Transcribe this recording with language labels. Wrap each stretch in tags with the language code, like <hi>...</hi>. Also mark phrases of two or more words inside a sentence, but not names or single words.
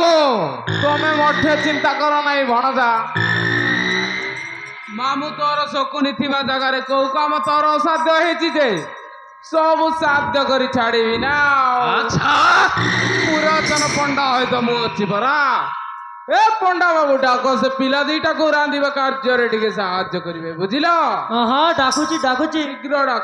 <or>ତମେ ମଧ୍ୟ ଚିନ୍ତା କର ନାହିଁ ଭଣଜା। ମାମୁଁ ତୋର ଶକୁନି ଥିବା ଜାଗାରେ କୋଉ କାମ ତୋର ଅସାଧ୍ୟ ହେଇଛି ଯେ ସବୁ ସାଧ୍ୟ କରି ଛାଡ଼ିବି ନା। ଆଚ୍ଛା ପୁରାତନ ପଣ୍ଡା ହଇତ ମୁଁ ଅଛି ପରା। ଏ ପଣ୍ଡା ବାବୁ ଡାକ ସେ ପିଲା ଦୁଇଟାକେ ରାନ୍ଧିବା କାର୍ଯ୍ୟରେ ଟିକେ ସାହାଯ୍ୟ କରିବେ ବୁଝିଲ ହଁ ଡାକୁଛି ଡାକୁଛି ଶୀଘ୍ର ଡାକ</or>